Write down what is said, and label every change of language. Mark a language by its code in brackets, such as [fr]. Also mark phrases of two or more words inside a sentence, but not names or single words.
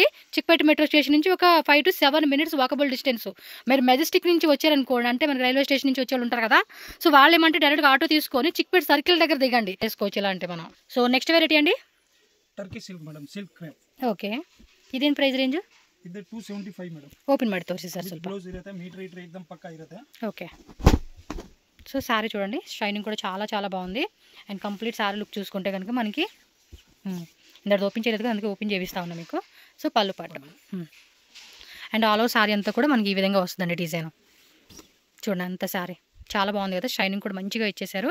[te] చిక్పేట మెట్రో స్టేషన్ నుంచి ఒక [en] 5 to 7 minutes walkable distance. [te] మీరు మెజెస్టిక్ నుంచి వచ్చారనుకోండి, అంటే మనకి రైల్వే స్టేషన్ నుంచి వచ్చే ఉంటారు కదా, సో వాళ్ళు ఏమంటే డైరెక్ట్గా ఆటో తీసుకొని చిక్పేట సర్కిల్ దగ్గర దిగండి, వేసుకోవచ్చు ఇలా అంటే మనం. [en] so next variety అండి Turkey silk madam, silk crepe. [te] ఓకే, ఇదేం [en] price range? [kn] ಇದು 275 ಮೇಡಮ್. ఓపెన్ ಮಾಡಿ ತೋರಿಸಿ ಸರ್ ಸ್ವಲ್ಪ. ಬ್ಲೌಸ್ ಇರುತ್ತೆ, ಮೀಟರ್ ಇಟ್ರೆ एकदम ಪಕ್ಕಾ ಇರುತ್ತೆ. [te] ఓకే, సో శారీ చూడండి, షైనింగ్ కూడా చాలా చాలా బాగుంది. అండ్ [en] complete saree look [te] చూసుకుంటే కనుక మనకి ఇందాక ఓపెన్ చేయలేదు కదా, అందుకే ఓపెన్ చేపిస్తా ఉన్నా మీకు. సో పళ్ళు పాటు అండ్ [en] all over saree [te] అంతా కూడా మనకి ఈ విధంగా వస్తుందండి డిజైన్. చూడండి అంత శారీ చాలా బాగుంది కదా, షైనింగ్ కూడా మంచిగా ఇచ్చేసారు.